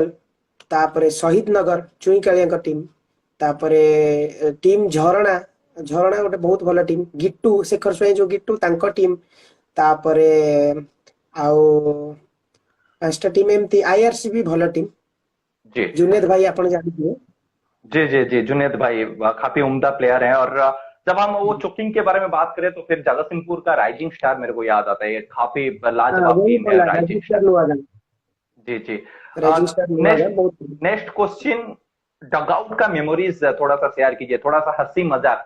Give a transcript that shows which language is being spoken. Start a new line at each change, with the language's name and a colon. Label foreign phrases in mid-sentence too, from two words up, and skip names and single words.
Odia: ତାପରେ ଶହୀଦ ନଗର ଚୁଇଁ କାଳିଆଙ୍କ ଟିମ୍। ତାପରେ ଟିମ୍ ଝରଣା, ଝରଣା ଗୋଟେ ବହୁତ ଭଲ ଟିମ୍। ଗିଟୁ ଶେଖର ସ୍ୱାଇଁ ଯୋଉ ଗିଟୁ, ତାଙ୍କ ଟିମ୍। ତାପରେ ଆଉ 5ଟା ଟିମ୍ ଏମିତି। ଆଇଆରସି ବି ଭଲ ଟିମ୍,
Hindi: जी
Odia: ଜୁନେଦ ଭାଇ ଆପଣ ଜାଣିଥିବେ।
Hindi: जी जी जी। जुनेद भाई काफी उम्दा प्लेयर हैं। और जब हम वो चुकिंग के बारे में बात करें तो फिर जगतसिंहपुर का राइजिंग स्टार मेरे को याद आता है। ये काफी हाँ, लाजवाब वही टीम है बोला, राइजिंग रजिस्टर स्टार। नवागढ़। जी जी। रजिस्टर नवागढ़ नेक्स्ट बहुत।
English: next question,
Hindi: डगआउट का मेमोरीज थोड़ा सा शेयर कीजिए, थोड़ा सा हंसी मजाक।